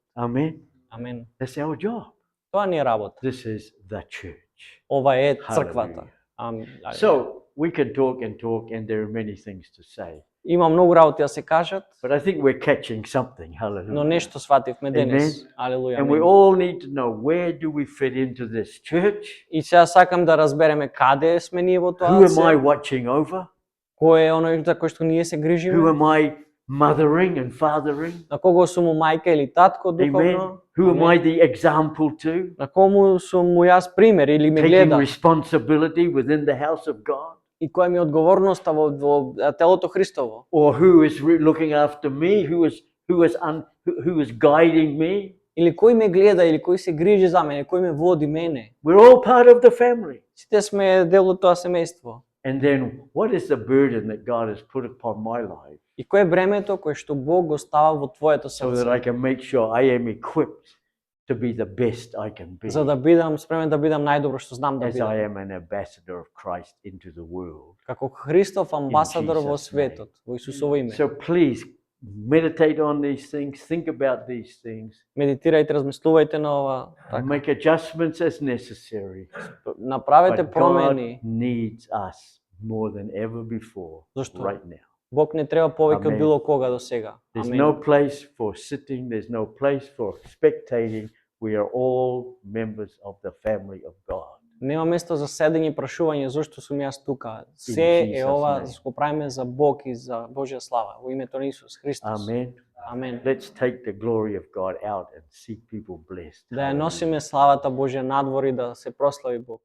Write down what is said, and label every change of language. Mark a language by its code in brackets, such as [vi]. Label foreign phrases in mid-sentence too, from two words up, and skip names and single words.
[en] Amen. [mk] Амен. [en] That's our job. [mk] Тоа ни е работа. [en] This is the church. [mk] Ова е црквата. [en] Hallelujah. So we can talk and there are many things to say. [mk] Има многу работи да се кажат, [en] But I think we're catching something. [mk] но [en] Hallelujah. [mk] нешто свативме денес. Алелуја. [en] And we [mk] амин. [en] all need to know, where do we fit into this church? [mk] И сега сакам да разбереме каде сме ние во тоа. [en] Who am I [mk] се, [en] watching over? [mk] Кој е оној за кој што ние се [en] Who [mk] грижиме? [en] am I mothering and fathering? [mk] На кого сум му мајка или татко [en] Amen. [mk] духовно? [en] Who am [mk] Амен. [en] I the example to? [mk] На кому сум му јас пример или ме [en] Taking [mk] гледа? [en] responsibility within the house of God? [mk] И која ми е одговорноста во телото Христово? [en] Or who is looking after me? Who is guiding me? [mk] Или кој ме гледа, или кој се грижи за мене, кој ме води мене? [en] We're all part of the family. [mk] Сите сме дел од тоа семејство. [en] And then what is the burden that God has put upon my life [mk] И кој е бремето кое што Бог го става во твоето [en] so that [mk] срце? [en] I can make sure I am equipped to be the best I can be [mk] За да бидам спремен да бидам најдобро што знам да [en] as I [mk] бидам. [en] am an ambassador of Christ into the world? [mk] Како Христов амбасадор во [en] Jesus' [mk] светот, во Исусово име. [en] So please meditate on these things, think about these things, [mk] Медитирајте, размислувајте на ова, [en] and make adjustments as necessary. [mk] направете [en] But God [mk] промени. [en] needs us more than ever before [mk] Зашто? [en] right now. [mk] Бог не треба повеќе од Амен. било кога до сега. [en] There's [mk] Амен. [en] no place for sitting, there's no place for spectating. We are all members of the family of God. [mk] Нема место за седење и прашување зошто сум јас тука. Се е [en] Jesus' [mk] ова [en] name. [mk] го правиме за Бог и за Божја слава во името на Исус Христос. [en] Amen. [mk] Амен. [en] Let's take the glory of God out and see people blessed. [mk] Да ја [en] Hallelujah. [mk] носиме славата Божја надвор и да се прослави Бог.